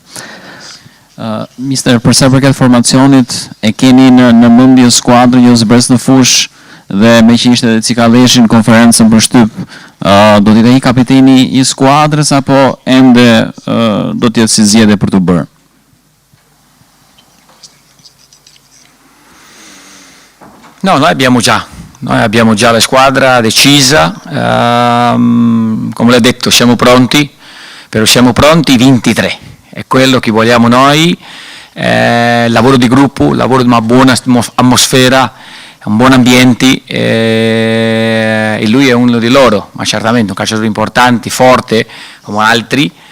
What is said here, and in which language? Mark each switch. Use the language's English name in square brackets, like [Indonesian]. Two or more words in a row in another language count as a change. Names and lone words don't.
[Albanian] Mister, për sa përket formacionit, e keni në mendje skuadrën jo zbres në fush dhe me që ishte Cikaleshi në konferencën për shtyp, do t'jetë ai kapiteni i skuadrës apo ende do t'jetë si zgjedhje për të bërë? [Italian] No, noi abbiamo già la squadra decisa, come l'ho detto siamo pronti, però siamo pronti 23, è quello che vogliamo noi, lavoro di gruppo, lavoro di una buona atmosfera, un buon ambiente, e lui è uno di loro, ma certamente un calciatore importante, forte come altri,